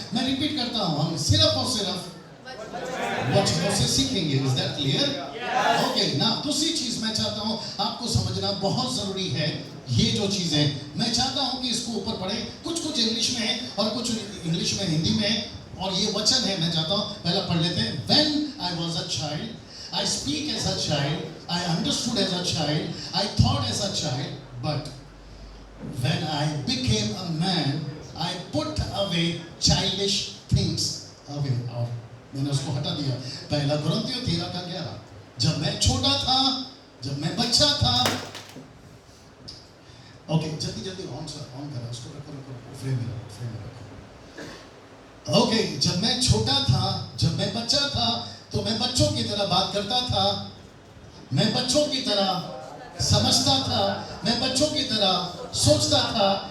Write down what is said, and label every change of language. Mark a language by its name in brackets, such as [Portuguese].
[Hindi] मैं रिपीट करता हूँ, हम सिर्फ और सिर्फ वचनों से सीखेंगे। [English] Is that clear? [Hindi] ओके, ना दूसरी चीज मैं चाहता हूँ आपको समझना बहुत जरूरी है। ये जो चीजें मैं चाहता हूँ कि इसको ऊपर पढ़े, कुछ कुछ इंग्लिश में है और कुछ इंग्लिश में, हिंदी में है, और ये वचन है। मैं चाहता हूँ पहला पढ़ लेते हैं। [English] When I was a child, I speak as a child, I understood as a child, I thought as a child, but when I became a man, I put away childish things away. [Hindi] और मैंने उसको हटा दिया। पहला कुरिन्थियों 13:11। जब मैं छोटा था, जब मैं बच्चा था। ओके, जल्दी जल्दी ऑन करा, उसको रखो फ्रेम में रखो। ओके, जब मैं छोटा था, जब मैं बच्चा था, तो मैं बच्चों की तरह बात करता था, मैं बच्चों की तरह समझता था, मैं बच्चों की तरह सोचता था,